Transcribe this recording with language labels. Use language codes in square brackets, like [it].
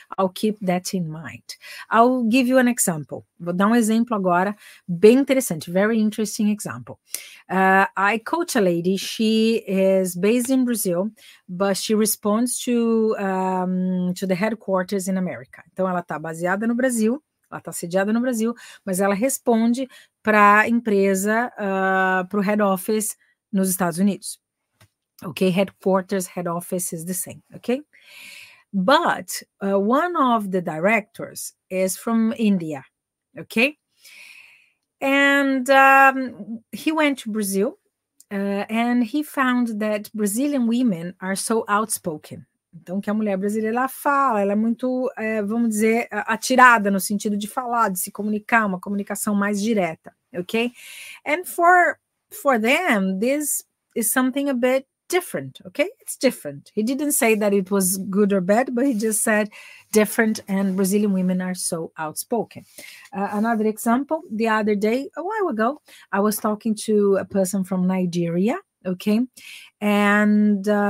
[en] I'll keep that in mind. I'll give you an example. [pt] Vou dar exemplo agora, bem interessante, [en] very interesting example. I coach a lady. She is based in Brazil, but she responds to the headquarters in America. [pt] Então ela está baseada no Brasil. Ela está sediada no Brasil, mas ela responde para a empresa, para o head office nos Estados Unidos. [en] Okay, headquarters, head office is the same, okay? But one of the directors is from India, okay? And he went to Brazil and he found that Brazilian women are so outspoken. [pt] Então, que a mulher brasileira, ela fala, ela é muito, vamos dizer, atirada no sentido de falar, de se comunicar, uma comunicação mais direta, okay? [en] And for them, this is something a bit different, okay? It's different. He didn't say that it was good or bad, but he just said different, and Brazilian women are so outspoken. Another example, the other day, a while ago, I was talking to a person from Nigeria, okay? And